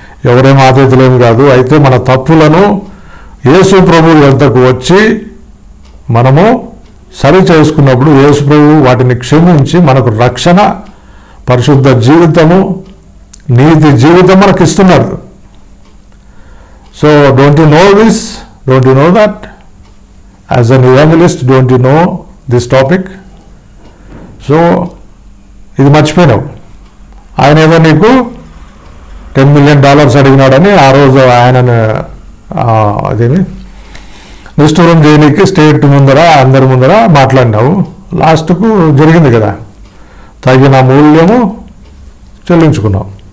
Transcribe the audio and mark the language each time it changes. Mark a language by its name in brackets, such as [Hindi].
[Telugu] ఎవరేం ఆతిథులేమి కాదు. అయితే మన తప్పులను యేసు ప్రభు వద్దకు వచ్చి మనము సరి చేసుకున్నప్పుడు యేసు ప్రభు వాటిని క్షమించి మనకు రక్షణ, పరిశుద్ధ జీవితము, నీతి జీవితం మనకు ఇస్తున్నాడు. [English] So don't you know this? Don't you know that? As an evangelist, don't you know this topic? [Telugu] So, ఇది మర్చిపోయినావు. ఆయన ఏదో నీకు $10 million అడిగినాడని ఆ రోజు ఆయనను అదేమి నిష్ఠూరం చేయడానికి స్టేట్ ముందర, అందరి ముందర మాట్లాడినావు. లాస్ట్కు జరిగింది కదా, తగిన మూల్యము చెల్లించుకున్నావు.